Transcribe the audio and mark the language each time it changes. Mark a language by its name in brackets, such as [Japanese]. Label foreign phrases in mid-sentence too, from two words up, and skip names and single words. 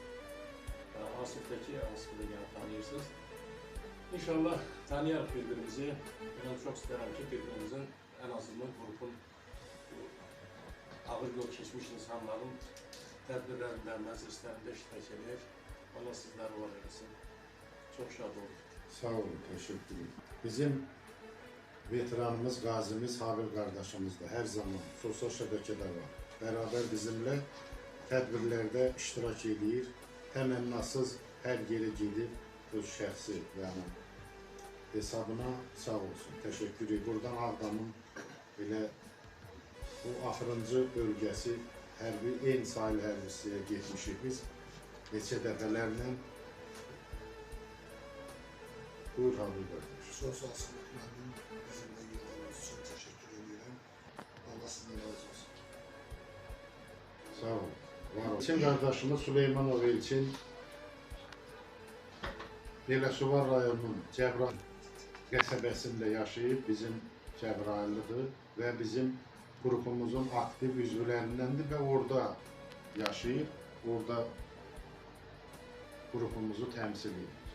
[Azerbaijani] Asif'dəki, Asif'i də yəni tanıyırsınız. İnşallah tanıyarıq bir-birimizi. Mən çox istəyirəm ki, bir-birimizin ən azından qrupun ağır yol keçmiş insanların tədbirlərində, məclislərində iştirak edir. Allah sizləri var eləsin. [Turkish] Çok şad oldum. Sağ olun, teşekkür ederim. Bizim veteranımız, gazimiz Habil kardeşimiz de her zaman sosyal şebekede var. [Azerbaijani] Beraber bizimle tədbirlərdə iştirak edir. Təmənnasız hər yerə gedib öz şəxsi yəni hesabına sağ olsun. Təşəkkür edirəm. Buradan Ağdamın elə bu axırıncı bölgəsi hərbi en sahil hərbisiyə getmişik biz. Neçə dəfələrlə. Buyur Habil qardaş. [Turkish] Sosial sınıflarının bizimle yıllarınız için teşekkür ediyorum. Allah sizden razı olsun. [Azerbaijani] Sağ olun. Var olun. Elçin qardaşımız Süleymanov Elçin Biləsuvar rayonunun Cəbrayıl qəsəbəsində yaşayıb, bizim Cəbrayıllıdır və bizim qrupumuzun aktiv üzvlərindəndir və orada yaşayıb, orada qrupumuzu təmsil edir.